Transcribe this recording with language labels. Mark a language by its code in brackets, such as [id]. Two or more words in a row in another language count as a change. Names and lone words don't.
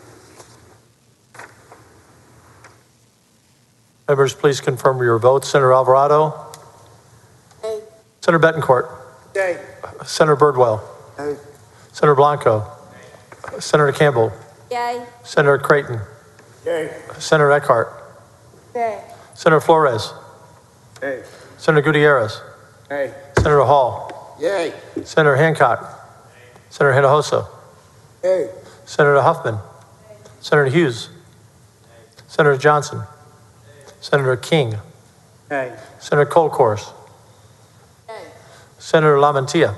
[en] Members, please confirm your votes. Senator Alvarado? Nay. Senator Betancourt? Yay. Senator Birdwell? Nay. Senator Blanco? Senator Campbell? Yay. Senator Creighton? Yay. Senator Eckhart? Yay. Senator Flores? Yay. Senator Gutierrez? Yay. Senator Hall? Yay. Senator Hancock? Senator Hinojosa? Yay. Senator Huffman? Senator Hughes? Senator Johnson? Senator King? Nay. Senator Colcourse. Senator Lamantia.